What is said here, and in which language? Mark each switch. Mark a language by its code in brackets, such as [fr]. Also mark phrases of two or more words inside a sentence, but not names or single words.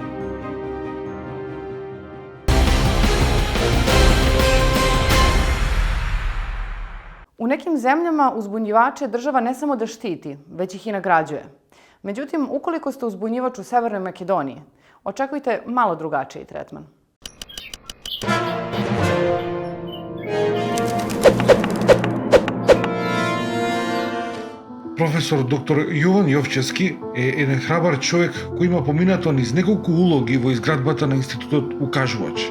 [sr] U nekim zemljama uzbunjivače država ne samo da štiti, već ih i nagrađuje. Međutim, ukoliko ste uzbunjivač u Severnoj Makedoniji, očekujte malo drugačiji tretman. [mk] Професор доктор Јован Јовчевски е еден храбар човек кој има поминато низ неколку улоги во изградбата на институтот Укажувач.